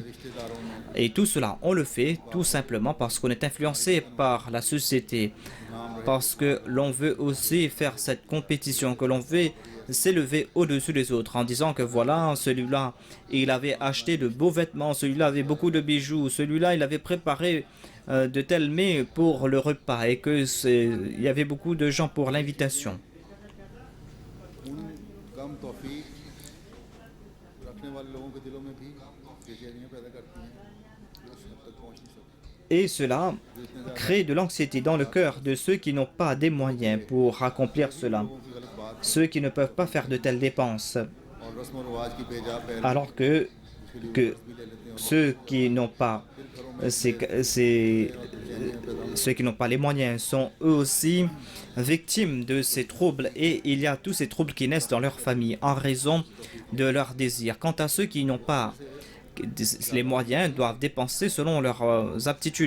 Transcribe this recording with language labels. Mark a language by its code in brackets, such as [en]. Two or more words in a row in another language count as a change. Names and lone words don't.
[fr] Et tout cela, on le fait tout simplement parce qu'on est influencé par la société, parce que l'on veut aussi faire cette compétition, que l'on veut s'élever au-dessus des autres en disant que voilà, celui-là, il avait acheté de beaux vêtements, celui-là avait beaucoup de bijoux, celui-là, il avait préparé de tels mets pour le repas et que il y avait beaucoup de gens pour l'invitation. [ur] کم توفیق رکھنے والے لوگوں کے دلوں میں بھی بے چینیاں پیدا کرتی ہیں جو اس حد تک پہنچ نہیں سکتی. [fr] Et cela crée de l'anxiété dans le cœur de ceux qui n'ont pas des moyens pour accomplir cela, ceux qui ne peuvent pas faire de telles dépenses, [ur] اور رسم اور رواج کی بے جا پہل [fr] alors que ceux qui n'ont pas ceux qui n'ont pas les moyens sont eux aussi victimes de ces troubles et il y a tous ces troubles qui naissent dans leur famille en raison de leurs désirs. Quant à ceux qui n'ont pas les moyens, doivent dépenser selon leurs aptitudes.